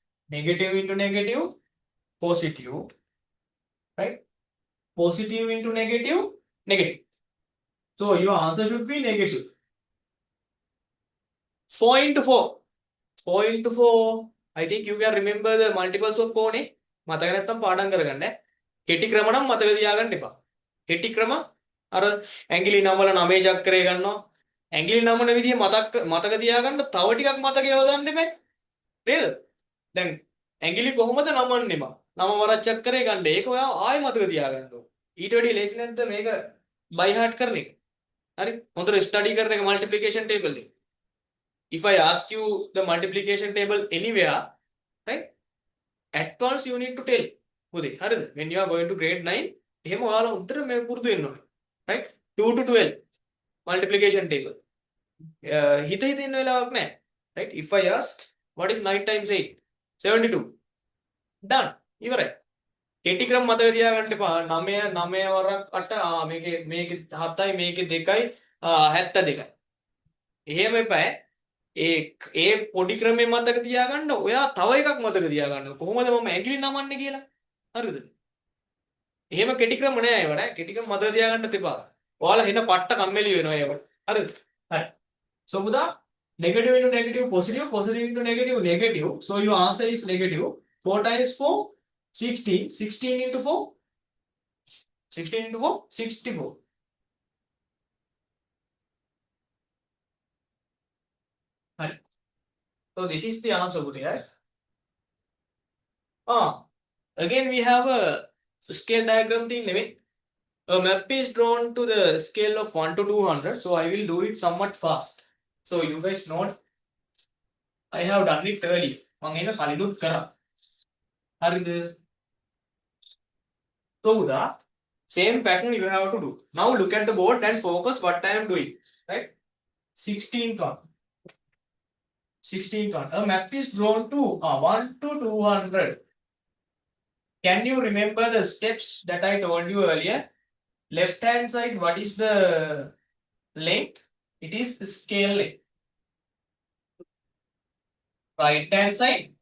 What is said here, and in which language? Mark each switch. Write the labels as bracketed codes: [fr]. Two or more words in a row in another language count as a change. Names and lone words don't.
[en] Negative into negative, positive. Right? Positive into negative, negative. So your answer should be negative. 4 into 4. 4 into 4. I think you can remember the multiples of 4 නේ. [si] මතක නැත්තම් පාඩම් කරගන්න. කෙටි ක්‍රම නම් මතක තියාගන්න එපා. කෙටි ක්‍රම අර ඇඟිලි නම් වල 9 චක්‍රය ගන්නවා. ඇඟිලි නමන විදිහ මතක තියාගන්න තව ටිකක් මතකේ යොදන්න එපා. නේද? දැන් ඇඟිලි කොහොමද නමන්නේ බා? නම වරක් චක්‍රය ගන්න. ඒක ඔයා ආයෙ මතක තියාගන්න ඕන. ඊට වැඩි ලේසි නැද්ද මේක [en] by heart [si] කරන එක? හරි? හොඳට ස්ටඩි කරන එක [en] multiplication table [si] එක. [en] If I ask you the multiplication table anywhere, right? At once you need to tell. When you are going to grade 9, right? 2 to 12 multiplication table. Right? If I ask what is 9 times 8? 72. Done. You are right. [si] කෙටි ක්‍රම මතක තියාගන්න එපා 9 9 වරක් 8 මේකේ 7යි මේකේ 2යි 72යි. එහෙම එපා. ඒ පොඩි ක්‍රමේ මතක තියාගන්න ඔයා තව එකක් මතක තියාගන්න කොහොමද මම ඇඟිලි නමන්නේ කියලා හරිද එහෙම කෙටි ක්‍රම නෑ ඒවට කෙටි ක්‍රම මතක තියාගන්න තිබා ඔයාලා හින පට්ට කම්මැලි වෙනවා ඒවට හරිද හරි [en] so Buddha negative into negative positive positive into negative negative so your answer is negative 4 times 4 16 16 into 4 16 into 4 64 hari so this is the answer Buddha again we have a scale diagram thing maybe a map is drawn to the scale of 1 to 200 so I will do it somewhat fast so you guys know I have done it early [si] මම ඒක කලිනුත් කරා හරිද [en] so the same pattern you have to do now look at the board and focus what I am doing right 16th one 16th one a map is drawn to 1 to 200 can you remember the steps that I told you earlier left hand side what is the length it is the scale length right hand side